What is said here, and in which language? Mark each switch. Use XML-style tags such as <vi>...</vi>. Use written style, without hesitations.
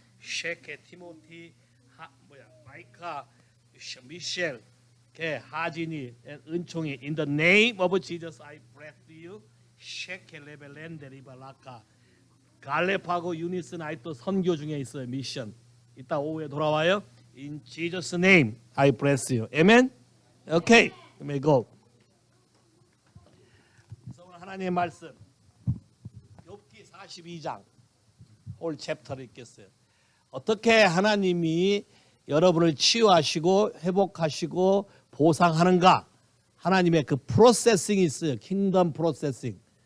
<ko>쉐케, 티모티, 마이카, 미셸, 하진이, 은총이.</ko> <en>In the name of Jesus, I bless you.</en> <ko>쉐케, 레벨렌데, 리발라카. 갈렙하고 유니스는 아직도 선교 중에 있어요. 미션. 이따 오후에 돌아와요.</ko> <en>In Jesus' name, I bless you. Amen. Okay, let me go.</en> <ko>오늘 하나님의 말씀, 욥기 42장, 올 챕터를 읽겠어요. 어떻게 하나님이 여러분을 치유하시고 회복하시고 보상하는가? 하나님의 그 프로세싱이 있어요. 킹덤 프로세싱.</ko>